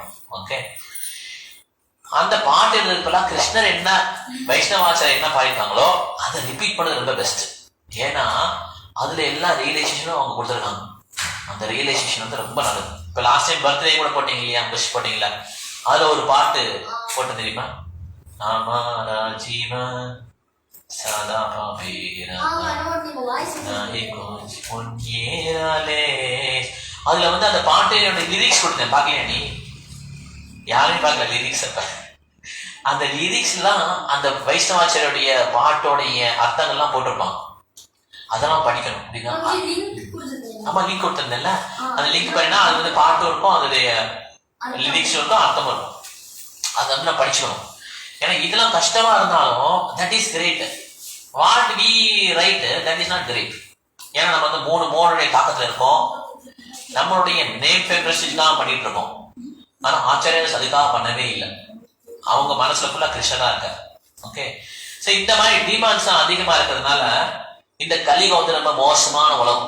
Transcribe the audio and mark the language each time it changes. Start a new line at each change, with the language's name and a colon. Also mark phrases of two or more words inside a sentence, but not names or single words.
Tamil: ஓகே, அந்த பாட்டு எழுதுறதுக்கெல்லாம் கிருஷ்ணர் என்ன வைஷ்ணவாச்சாரியர் என்ன பாடிருக்காங்களோ அதை ரிப்பீட் பண்ணது ரொம்ப பெஸ்ட். ஏன்னா அதுல எல்லா ரியலைசேஷனும் அவங்க கொடுத்துருக்காங்க. அந்த ரியலைசேஷன் வந்து ரொம்ப நல்லது. இப்ப
English: last time birthday
Tamil: கூட போட்டீங்க இல்லையா, விஷ் போட்டீங்களா, அதுல ஒரு பாட்டு போட்டு தெரியுமா,
Hindi: हमारा जीवन सदा
Tamil: அதுல வந்து அந்த பாட்டோட லிரிக்ஸ் கொடுத்தேன். பாக்கலையா நீ? யாருமே பார்க்கல லிரிக்ஸ். அப்ப அந்த லிரிக்ஸ்லாம் அந்த வைஷ்ணவாச்சாரியோடைய பாட்டோடைய அர்த்தங்கள்லாம் போட்டிருப்பாங்க. அதெல்லாம் படிக்கணும். அப்படின்னா நம்ம லிங்க் கொடுத்திருந்தேன்ல, அந்த லிங்க் பண்ணினா அது வந்து பாட்டும் இருக்கும், அதோடைய லிரிக்ஸ் இருக்கும், அர்த்தமும் இருக்கும். அதை வந்து நான் படிச்சுக்கணும். ஏன்னா இதெல்லாம் கஷ்டமா இருந்தாலும்
English: that is great. What we write that is not great.
Tamil: ஏன்னா நம்ம வந்து 3 மோடுடைய தாக்கத்துல இருக்கோம். நம்மளுடைய நேம் ஃபேவரேஷனுக்காக பண்ணிட்டு இருக்கோம். ஆனா ஆச்சாரியர்ஸ் அதுக்காக பண்ணவே இல்லை. அவங்க மனசுல ஃபுல்லா கிருஷ்ணனா இருக்க.
English: okay, so
Tamil: இந்த மாதிரி டிமாண்ட்ஸ் அதிகமா இருக்கிறதுனால இந்த கலியுகம் வந்து ரொம்ப மோசமான உலகம்.